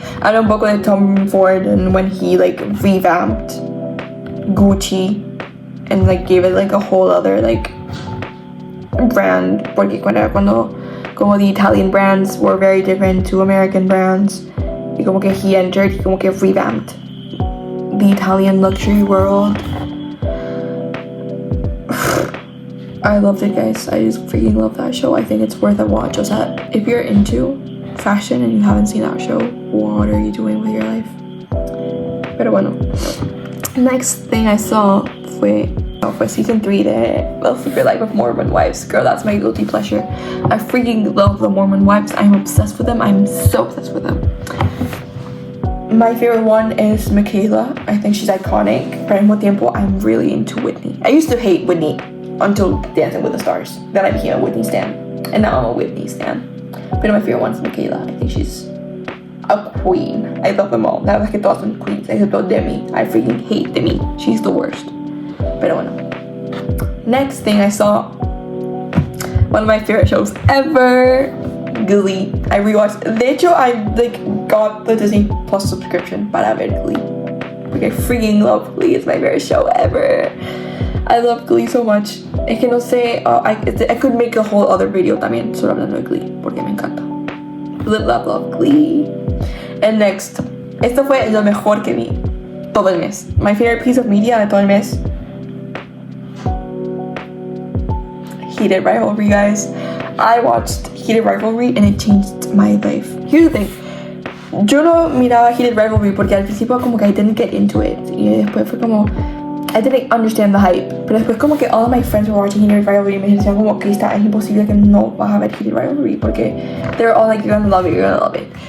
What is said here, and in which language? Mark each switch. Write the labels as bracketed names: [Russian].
[English] And [Spanish] un poco de [English] Tom Ford and when he like revamped Gucci and like gave it like a whole other like brand, [Spanish] porque cuando como [English] the Italian brands were very different to American brands [Spanish] y como que [English] he entered y como que revamped the Italian luxury world. I loved it, guys. I just freaking love that show. I think it's worth a watch. [Spanish] O sea, [English] if you're into fashion and you haven't seen that show, what are you doing with your life? [Spanish] Pero bueno, [English] next thing I saw [Spanish] fue [English] season 3 de The Secret Life of Mormon Wives. Girl, that's my guilty pleasure. I freaking love the Mormon Wives. I'm obsessed with them. I'm so obsessed with them. My favorite one is Michaela. I think she's iconic. [Spanish] Pero al mismo tiempo, [English] I'm really into Whitney. I used to hate Whitney until Dancing with the Stars. Then I became a Whitney stan. And now I'm a Whitney stan. But my favorite one is Michaela. I think she's a queen. I love them all. [Spanish] La verdad es que todas son queens. Excepto [English] Demi. I freaking hate Demi. She's the worst. [Spanish] Pero bueno. [English] Next thing I saw, one of my favorite shows ever, Glee. I rewatched. [Spanish] De hecho, [English] I like got the Disney Plus subscription [Spanish] para ver Glee. [English] Like I freaking love Glee. It's my favorite show ever. I love Glee so much. [Spanish] Es que no sé, [English] I could make a whole other video [Spanish] también solo hablando de Glee porque me encanta. [English] Love Glee. And next, [Spanish] esto fue lo mejor que vi todo el mes. [English] My favorite piece of media [Spanish] de todo el mes. [English] Heated Rivalry, guys. I watched Heated Rivalry and it changed my life. Here's the thing. [Spanish] Yo no miraba Heated Rivalry porque al principio como que [English] I didn't get into it. [Spanish] Y después fue como... [English] I didn't understand the hype. [Spanish] Pero después como que [English] all of my friends were watching Heated Rivalry [Spanish] y me decían como que es imposible que no vas a ver [English] Heated Rivalry [Spanish] porque [English] they're all like, you're gonna love it, you're gonna love it.